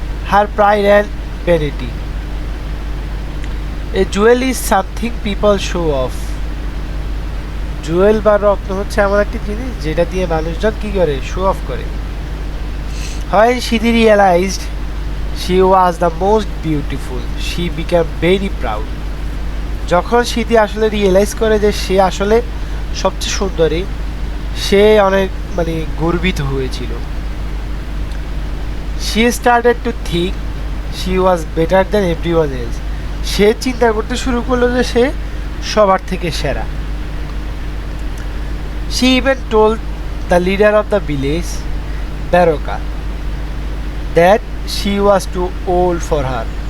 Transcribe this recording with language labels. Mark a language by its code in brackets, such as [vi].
[en] Her pride and vanity. A jewel is something people show off. [bn] Jewel বা রত্ন হচ্ছে এমন একটি জিনিস যেটা দিয়ে মানুষজন কি করে, শো অফ করে। [en] When she realized she was the most beautiful, she became very proud. [bn] যখন সিদ্ধি আসলে রিয়েলাইজ করে যে সে আসলে সবচেয়ে সুন্দরী, সে অনেক গর্বিত হয়েছিল। [en] She started to think she was better than everyone else. [bn] সে চিন্তা করতে শুরু করলো যে সে সবার থেকে সেরা। [en] She even told the leader of the village, Baroka, that she was too old for her.